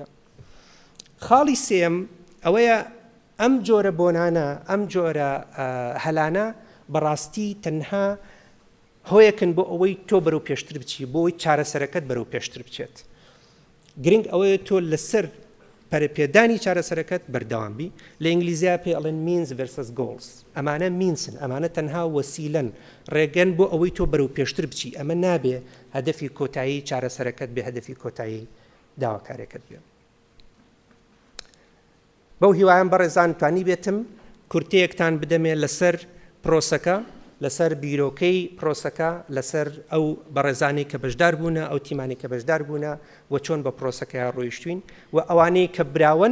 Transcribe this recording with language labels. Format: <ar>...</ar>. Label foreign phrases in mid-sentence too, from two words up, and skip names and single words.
<ckb>خاڵی سێم ئەوەیە ئەم جۆرە بۆنانە ئەم جۆرە هەلانە بەڕاستی تەنها هۆیەکن بۆ ئەوەی تۆ بەرەو پێشتر بچی بۆ ئەوەی چارەسەرەکەت بەرەو پێشتر بچێت گرنگ ئەوەیە تۆ لەسەر پەرەپێدانی چارەسەرەکەت بەردەوامبی لە ئینگلیزیا پێ ئەڵێن</ckb> <en>means versus goals</en> <ckb>ئەمانە مینسن ئەمانە تەنها وەسیلەن ڕێگەن بۆ ئەوەی تۆ بەرەو پێشتر بچی ئەمە نابێ هەدەفی کۆتایی چارەسەرەکەت بێ هەدەفی کۆتایی داواکارێکت بێ بەو هیوایان بەڕێزان توانی بێتم کورتەیەکتان بدەمێ لەسەر پرۆسەکە لەسەر بیرۆکەی پرۆسەکە لەسەر ئەو بەڕێزانی کە بەشدار بوونە ئەو تیمانی کە بەشدار بوونە و چۆن بە پرۆسەکە ڕۆیشتوین و ئەوانەی کە براون</ckb>